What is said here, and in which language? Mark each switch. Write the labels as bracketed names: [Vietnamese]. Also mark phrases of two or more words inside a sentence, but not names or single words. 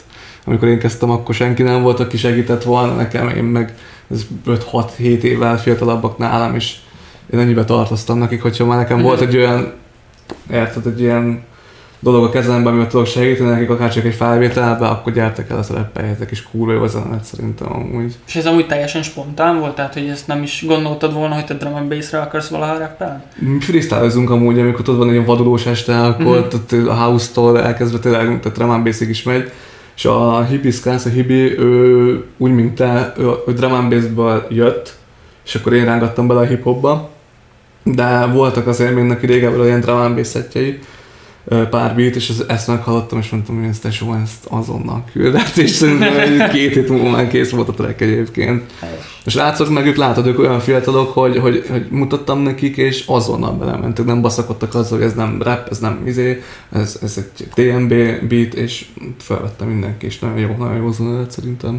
[Hungarian] Amikor én kezdtem, akkor senki nem volt, aki segített volna nekem, én meg 5-6-7 évvel fiatalabbak nálam, és én ennyibe tartoztam nekik, hogyha már nekem volt egy olyan, érted, egy ilyen dolog a kezemben, amivel tudok segíteni nekik, akár csak egy felvételbe, akkor gyertek el, azt rappeljetek, és kurva jó a zenet szerintem amúgy. És ez amúgy teljesen spontán volt? Tehát, hogy ezt nem is gondoltad volna, hogy te [English] drum and bass- [Hungarian] re akarsz valaha rappelni? Freestyle-ozunk amúgy, amikor tudod, van egy vadulós este, akkor a house-tól elkezdve tényleg, tehát [English] drum and bass- [Hungarian] ig is megy. És a Hibiscus, a Hibi, ő úgy, mint te, ő [English] drum and bass- [Hungarian] ből jött, és akkor én rángattam bele a hip-hopba. De voltak azért még neki régebben olyan [English] drum and bass [Hungarian] setjei, pár beat, és ezt meghallottam, és mondtam, hogy ezt azonnal küldet, és szerintem 2 hét múlva már kész volt a track egyébként. És látszok meg, ők látod, ők olyan fiatalok, hogy mutattam nekik, és azonnal belementek, nem baszakodtak azzal, hogy ez nem rap, ez nem ez egy TMB beat, és felvettem mindenki, és nagyon jó zene lett szerintem.